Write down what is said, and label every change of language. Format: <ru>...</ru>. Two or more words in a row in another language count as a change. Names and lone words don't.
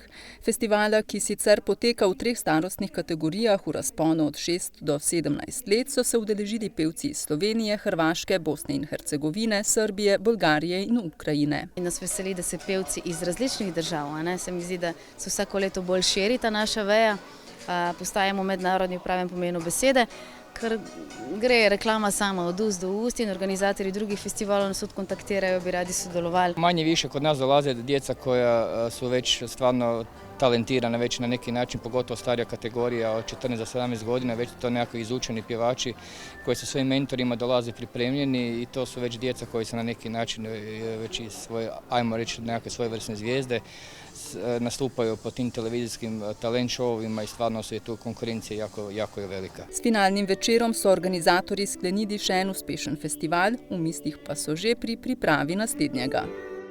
<sl>Festivala, ki sicer poteka v 3 starostnih kategorijah v razponu od 6 do 17 let, so se udeležili pevci iz Slovenije, Hrvaške, Bosne in Hercegovine, Srbije, Bolgarije in Ukrajine. In nas veseli, da se pevci iz različnih držav, se mi zdi, da se vsako leto bolj širi ta naša veja, postajamo mednarodni v pravem pomenu besede, ker gre reklama sama od ust do ust in organizatori drugih festivalov nas kontaktirajo, bi radi sodelovali.</sl> <hr>Manje više kod nas dolaze djeca koja su već stvarno talentirana već na neki način, pogotovo starija kategorija od 14 do 17 godina, već to nekako izučeni pjevači koji sa svojim mentorima dolaze pripremljeni i to su već djeca koji su na neki način već i svoje, ajmo reći, nekakve svojevrsne zvijezde, nastupaju po tim televizijskim</hr> <en>talent showovima</en> <hr>i stvarno je tu konkurencija jako je velika.</hr> <sl>S finalnim večerom so organizatorji sklenili še en uspešen festival, v mislih pa so že pri pripravi naslednjega.</sl>